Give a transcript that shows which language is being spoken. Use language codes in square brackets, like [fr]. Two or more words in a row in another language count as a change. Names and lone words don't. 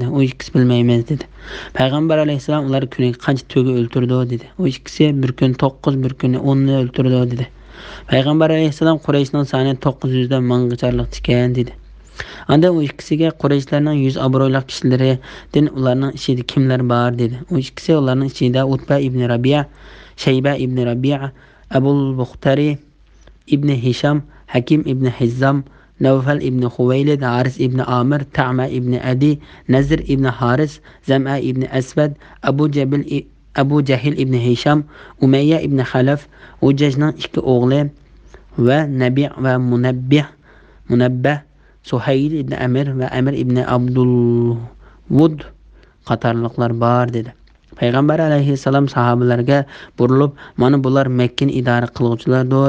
[uz] U ikkisi bilmaymiz dedi. Payg'ambar alayhissalom ular kuniga qancha to'ga o'ltirdi dedi. U ikkisi bir kun 9, bir kun 10 ni o'ltirdi dedi. Payg'ambar alayhissalom Qurayshning soni 900 dan ming'icharlik ekan dedi. Anda u ikkisiga Qurayshlarning 100 obro'li kishilaridan ularning ichida kimlar bor dedi. U ikkisi ularning ichida Utba ibn Rabi'a, Shayba ibn Rabi'a, Abul Buxtari ibn Hisham, Hakim ibn Hizzam, Nawfal ibn Khuwaylid, Haris ibn Amir, Ta'ma ibn Adi, Nazr ibn Haris, Zam'a ibn Aswad, Abu Jahil ibn Hisham, Umayya ibn Khalaf, Ujajning ikki o'g'li va Nabi' va Munabbah, Suhayl ibn Amir va Amir ibn Abdulwud qatorliqlar bor dedi. Payg'ambar alayhissalom sahobalarga burilib, mana bular Makkani idora qiluvchilardir.